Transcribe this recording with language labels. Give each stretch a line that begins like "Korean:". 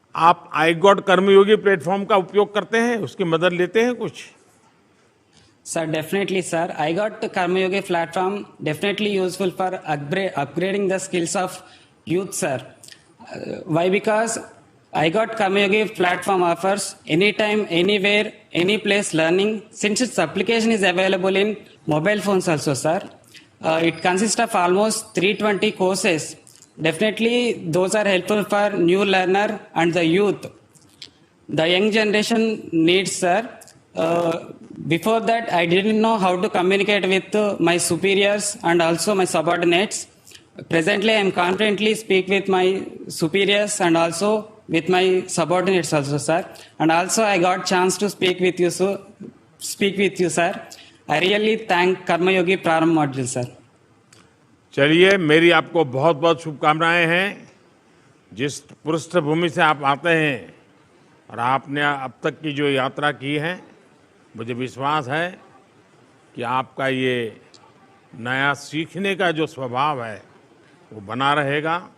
Hindi: आप I got Karmayogi platform का उपयोग करते हैं, उसकी मदद लेते हैं कुछ?
English: Sir, definitely, sir. I got the Karmayogi platform definitely useful for upgrading the skills of youth, sir. Why? Because I got Karmayogi platform offers anytime, anywhere, any place learning. Since its application is available in mobile phones also, sir. It consists of almost 320 courses. Definitely, those are helpful for new learner and the youth. The young generation needs, sir. Before that, I didn't know how to communicate with my superiors and also my subordinates. Presently, I am confidently speak with my superiors and also with my subordinates also, sir. And also, I got chance to speak with you, sir. I really thank Karmayogi Prarambh module, sir.
Hindi: चलिए, मेरी आपको बहुत बहुत शुभकामनाएं हैं। जिस पृष्ठभूमि से आप आते हैं और आपने अब तक की जो यात्रा की है, मुझे विश्वास है कि आपका ये नया सीखने का जो स्वभाव है वो बना रहेगा।